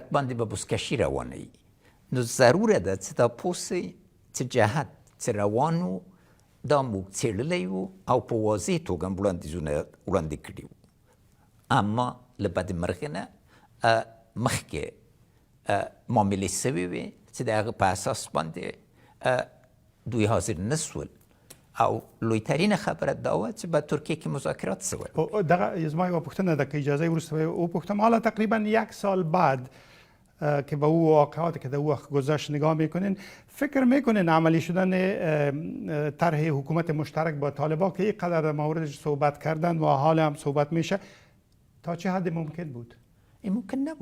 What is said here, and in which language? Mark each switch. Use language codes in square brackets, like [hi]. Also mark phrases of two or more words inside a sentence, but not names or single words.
[ps] باندې به بزکشي روانه وي، نو ضروره ده چې دا پوه سئ چې جهت چې روان و دا موږ څېړلی وو او په واضح توګه هم وړاندیزونه وړاندې کړي وو، اما له بدمرغۍ نه مخکې معاملې سوي وې چې د هغه په اساس باندې دوی حاضر نه سول او لویترین خبره دا وه چې په ترکیه کې مذاکرات سول. دغه زما یوه پوښتنه ده که اجازه وروسته وپوښتم. [fa] حالا تقریبا 1 سال بعد که به او واقعات که در او وقت گذشت نگاه میکنین، فکر میکنین عملی شدن طرح حکومت مشترک با طالبان که اینقدر در موردش صحبت کردن و حال هم صحبت میشه تا چه حد ممکن بود؟ این ممکن نبود.